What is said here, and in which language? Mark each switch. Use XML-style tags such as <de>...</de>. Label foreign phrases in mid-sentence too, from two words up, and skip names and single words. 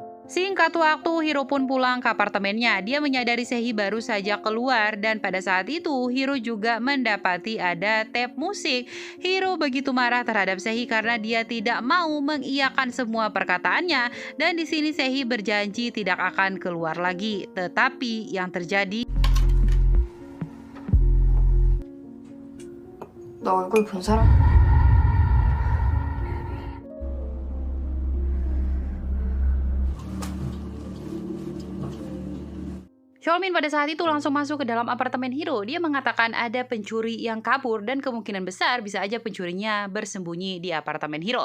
<id>Singkat waktu, Hiro pun pulang ke apartemennya. Dia menyadari Sehi baru saja keluar dan pada saat itu Hiro juga mendapati ada tape musik. Hiro begitu marah terhadap Sehi karena dia tidak mau mengiyakan semua perkataannya dan di sini Sehi berjanji tidak akan keluar lagi. Tetapi yang terjadi</id> <ko>너 얼굴 본 사람?</ko> <id>Cholmin pada saat itu langsung masuk ke dalam apartemen Hiro. Dia mengatakan ada pencuri yang kabur dan kemungkinan besar bisa aja pencurinya bersembunyi di apartemen Hiro.</id>